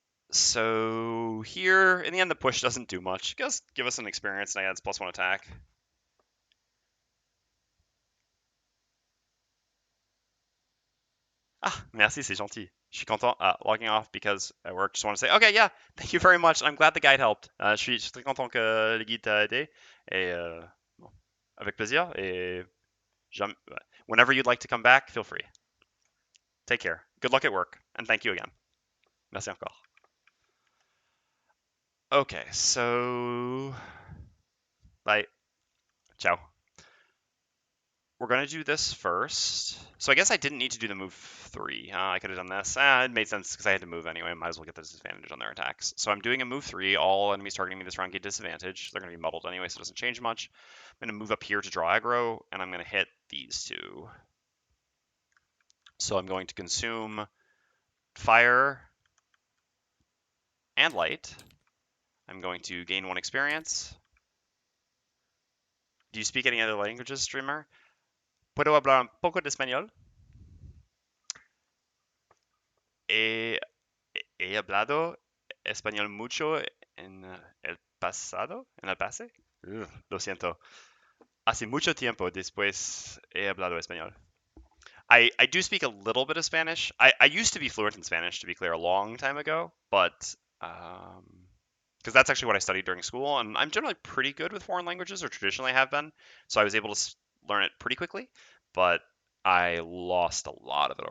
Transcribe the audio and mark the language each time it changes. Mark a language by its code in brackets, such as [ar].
[en] So here, in the end, the push doesn't do much. Just give us an experience and adds +1 attack. [fr] Ah, merci, c'est gentil. Je suis content. [en] Logging off because at work. Just want to say, okay, yeah, thank you very much. I'm glad the guide helped. [fr] Je suis très content que le guide t'a aidé. Et bon, avec plaisir. [en] Et whenever you'd like to come back, feel free. Take care. Good luck at work. And thank you again. [fr] Merci encore. [en] Okay, so bye. Ciao. We're going to do this first. So I guess I didn't need to do the move 3. I could have done this. It made sense because I had to move anyway. Might as well get the disadvantage on their attacks. So I'm doing a move 3. All enemies targeting me this round get disadvantage. They're going to be muddled anyway, so it doesn't change much. I'm going to move up here to draw aggro, and I'm going to hit these two. So I'm going to consume fire and light. I'm going to gain 1 experience. Do you speak any other languages, streamer? [es] Puedo hablar un poco de español. He hablado español mucho en el pasado? ¿En el pase? Ugh, lo siento. Hace mucho tiempo después he hablado español. [en] I do speak a little bit of Spanish. I used to be fluent in Spanish, to be clear, a long time ago, but because that's actually what I studied during school, and I'm generally pretty good with foreign languages, or traditionally have been, so I was able to learn it pretty quickly, but I lost a lot of it.